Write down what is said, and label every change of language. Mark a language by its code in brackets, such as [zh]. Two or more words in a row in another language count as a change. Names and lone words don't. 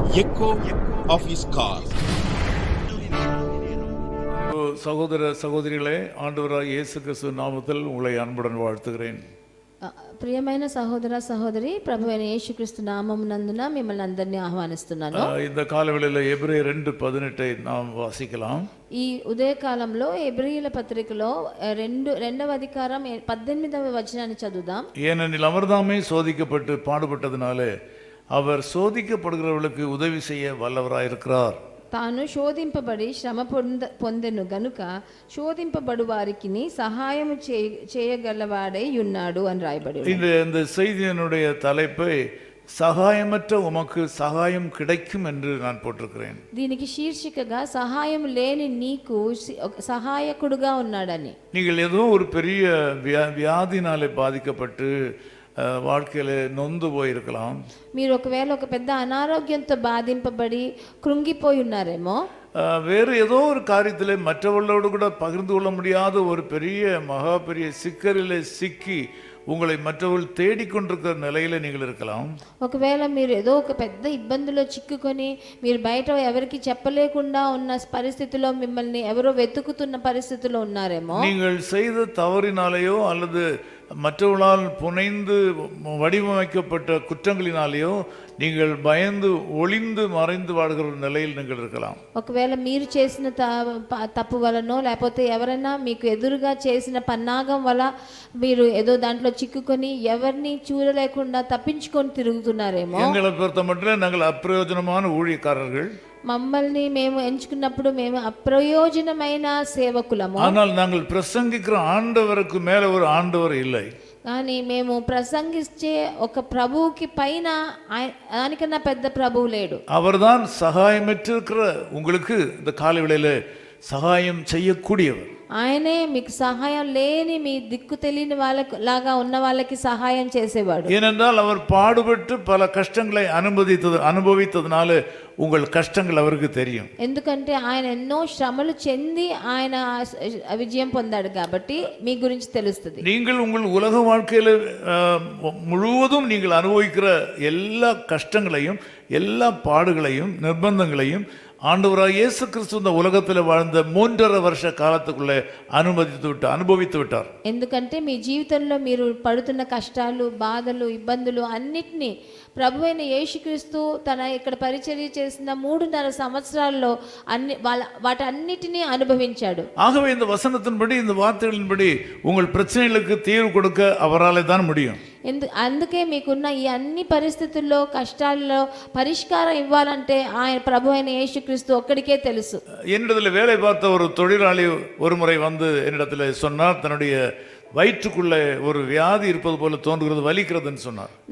[en] echo of his call. [ta] சகோதர சகோதரிகளே, ஆண்டவராகிய இயேசு கிறிஸ்து நாமத்தில் உங்களை அன்புடன் வாழ்த்துகிறேன். [te] ప్రియమైన సహోదర సహోదరి, ప్రభు అయిన యేసుక్రీస్తు నామమునందున మిమ్మల్ని అందరినీ ఆహ్వానిస్తున్నాను. [ta] இந்த [te] కాలవేళలో ఎబ్రేయర్ [ta] 2:18 நாம் வாசிக்கலாம். [te] ఈ ఉదయకాలంలో ఎబ్రీయుల పత్రికలో రెండవ అధికారం 18వ వచనాన్ని చదువుదాం. [ta] ஏனெனில் அவர்தாமே சோதிக்கப்பட்டு பாடுபட்டதினாலே அவர் சோதிக்கப்படுகிறவர்களுக்கு உதவி செய்ய வல்லவராயிருக்கிறார். [te] తాను శోధింపబడి శ్రమ పొందెను గనుక శోధింపబడు వారికి సహాయం చేయగలవాడై ఉన్నాడు అని రాయబడి. [ta] இந்த செய்தியினுடைய தலைப்பை సహాయమற்ற உமக்கு సహాయం கிடைக்கும் என்று நான் போட்டிருக்கிறேன். [te] దీనికి శీర్షికగా సహాయం లేని నీకు సహాయకుడుగా ఉన్నాడని. [ta] நீங்கள் ஏதோ ஒரு பெரிய வியாதினாலே பாதிக்கப்பட்டு வாழ்க்கையில நொந்து போயிருக்கலாம். [te] మీరు ఒకవేళ ఒక పెద్ద అనారోగ్యంతో బాధింపబడి కృంగిపోయి ఉన్నారేమో. [ta] வேறு ஏதோ ஒரு காரியத்தில் மற்றவர்களோடு கூட பகிர்ந்து கொள்ள முடியாத ஒரு பெரிய சிக்கலில் சிக்கி உங்களை மற்றவர்கள் தேடிக்கொண்டிருக்கிற நிலையில நீங்கள் இருக்கலாம். [te] ఒకవేళ మీరు ఏదో ఒక పెద్ద ఇబ్బందిలో చిక్కుకొని మీరు బయట ఎవరికి చెప్పలేకుండా ఉన్న పరిస్థితిలో మిమ్మల్ని ఎవరో వెతుకుతున్న పరిస్థితిలో ఉన్నారేమో. [ta] நீங்கள் செய்த தவறினாலேயோ அல்லது மற்றவர்களால் புனைந்து வடிவமைக்கப்பட்ட குற்றங்களினாலேயோ நீங்கள் பயந்து ஒளிந்து மறைந்து வாடுகிற நிலையில் நீங்கள் இருக்கலாம். [te] ఒకవేళ మీరు చేసిన తప్పు వలనో లేకపోతే ఎవరైనా మీకు ఎదురుగా చేసిన పన్నాగం వల్ల మీరు ఏదో దాంట్లో చిక్కుకొని ఎవరిని చూడలేకుండా తప్పించుకొని తిరుగుతున్నారేమో. [ta] எங்களை பொறுத்த மட்டும் நாங்கள் அப்பிரயோஜனமான ஊழியக்காரர்கள். [te] మమ్మల్ని మేము ఎంచుకున్నప్పుడు మేము అప్రయోజనమైన సేవకులము. [ta] ஆனால் நாங்கள் பிரசங்கிக்கிற ஆண்டவருக்கு மேல ஒரு ஆண்டவர் இல்லை. [te] కానీ మేము ప్రసంగించే ఒక ప్రభువుకి పైన దానికన్నా పెద్ద ప్రభువు లేడు. [ta] அவர்தான் சகாயமற்றிருக்கிற உங்களுக்கு இந்த காலை வேளையில சகாயம் செய்யக்கூடியவர். [te] ఆయనే మీకు సహాయం లేని మీ దిక్కు తెలియని వాళ్ళకి లాగా ఉన్న వాళ్ళకి సహాయం చేసేవాడు. [ta] ஏனென்றால் அவர் பாடுபட்டு பல கஷ்டங்களை அனுபவித்ததுனால உங்கள் கஷ்டங்கள் அவருக்கு தெரியும். [te] ఎందుకంటే ఆయన ఎన్నో శ్రమలు చెంది ఆయన విజయం పొందాడు కాబట్టి మీ గురించి తెలుస్తుంది. [ta] நீங்கள் உங்கள் உலக வாழ்க்கையில முழுவதும் நீங்கள் அனுபவிக்கிற எல்லா கஷ்டங்களையும் எல்லா பாடுகளையும் நிர்பந்தங்களையும் ஆண்டவராகிய இயேசு கிறிஸ்து இந்த உலகத்தில் வாழ்ந்த 3.5 வருஷ காலத்துக்குள்ளே அனுபவித்து விட்டார். [te] ఎందుకంటే మీ జీవితంలో మీరు పడుతున్న కష్టాలు బాధలు ఇబ్బందులు అన్నిటినీ ప్రభువైన యేసుక్రీస్తు తన ఇక్కడ పరిచర్య చేసిన 3.5 సంవత్సరాల్లో వాటన్నిటినీ అనుభవించాడు. [ta] ஆகவே இந்த வசனத்தின்படி இந்த வார்த்தைகளின்படி உங்கள் பிரச்சனைகளுக்கு தீர்வு கொடுக்க அவராலே தான் முடியும். [te] అందుకే మీకున్న ఈ అన్ని పరిస్థితుల్లో కష్టాల్లో పరిష్కారం ఇవ్వాలంటే ఆయన ప్రభు అయిన యేసుక్రీస్తు ఒక్కడికే తెలుసు. [ta] என்னிடத்தில் வேலை பார்த்த ஒரு தொழிலாளி ஒரு முறை வந்து என்னிடத்தில் சொன்னார், தன்னுடைய வயிற்றுக்குள்ளே ஒரு வியாதி இருப்பது போல தோன்றுகிறது, வலிக்கிறதுன்னு சொன்னார்.